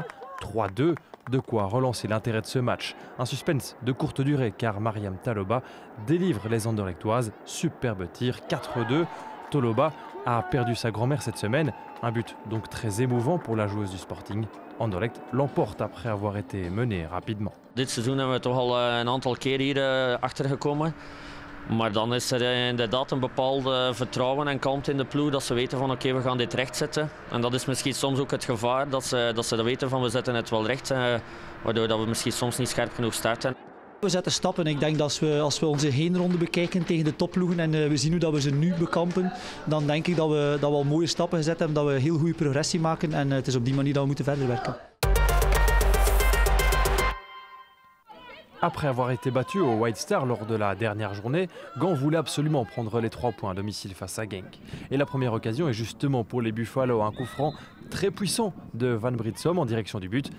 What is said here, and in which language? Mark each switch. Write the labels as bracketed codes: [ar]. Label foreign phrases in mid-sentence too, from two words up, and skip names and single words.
[fr] 3-2, de quoi relancer l'intérêt de ce match. Un suspense de courte durée car Mariam Taloba délivre les anderlechtoises. Superbe tir, 4-2. Toloba a perdu sa grand-mère cette semaine. Un but donc très émouvant pour la joueuse du Sporting. Anderlecht l'emporte après avoir été mené rapidement. [nl] Dit seizoen hebben we toch al een aantal keer hier achter gekomen. Maar dan is er inderdaad een bepaald vertrouwen en kalmte in de ploeg dat ze weten van oké, we gaan dit rechtzetten. En dat is misschien soms ook het gevaar dat ze dat weten van we zetten het wel recht, waardoor dat we misschien soms niet scherp genoeg starten. We zetten stappen. Ik denk dat als we onze heenronde bekijken tegen de topploegen en we zien hoe dat we ze nu bekampen, dan denk ik dat we al mooie stappen gezet hebben, dat we heel goede progressie maken en het is op die manier dat we moeten verder werken. [fr] Après avoir été battu au White Star lors de la dernière journée, Gand voulait absolument prendre les 3 points à domicile face à Genk. Et la première occasion est justement pour les Buffalo, un coup franc très puissant de Van Britsom en direction du but.